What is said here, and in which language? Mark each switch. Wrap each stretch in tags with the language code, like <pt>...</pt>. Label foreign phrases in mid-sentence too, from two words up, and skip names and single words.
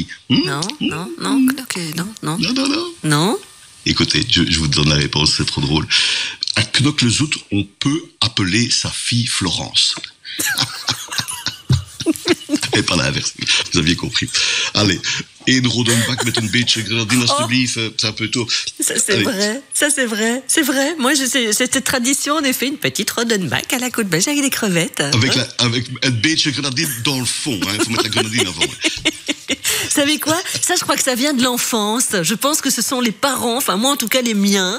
<fr>Non. Écoutez, je vous donne la réponse, c'est trop drôle. À Knokke-le-Zout, on peut appeler sa fille Florence. Et pas l'inverse, vous aviez compris. Allez,</fr> <nl>één Rodenbach met een beetje grenadine, alsjeblieft.</nl> <fr>C'est un peu tôt. Ça, c'est vrai. Ça, c'est vrai. C'est vrai. Moi, j'ai cette tradition, en effet, une petite Rodenbach à la côte belge avec des crevettes. Avec un beetje grenadine dans le fond. Il faut mettre la grenadine avant. Vous savez quoi? Ça, je crois que ça vient de l'enfance. Je pense que ce sont les parents, enfin moi en tout cas les miens.</fr>